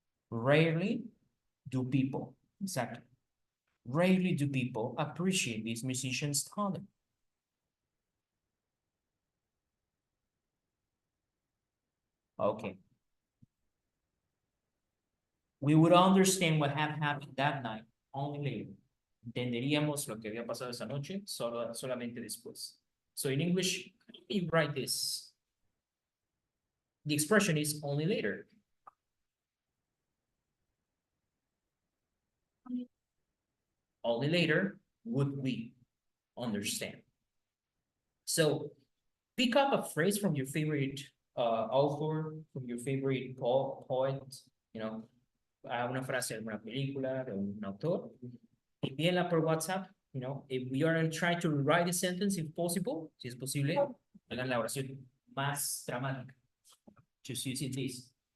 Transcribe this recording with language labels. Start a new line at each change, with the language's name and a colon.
English: Rarely do people, exactly. Rarely do people appreciate this musician's talent. Okay. We would understand what had happened that night only later.
Spanish: entenderíamos lo que había pasado esa noche solamente después.
English: So in English, you write this. The expression is only later. Only later would we understand. So pick up a phrase from your favorite author, from your favorite poet, you know,
Spanish: una frase de alguna película, de un autor, envíenla por WhatsApp,
English: you know, if we are trying to rewrite the sentence, if possible,
Spanish: si es posible, hagan la oración más dramática.
English: Just using this.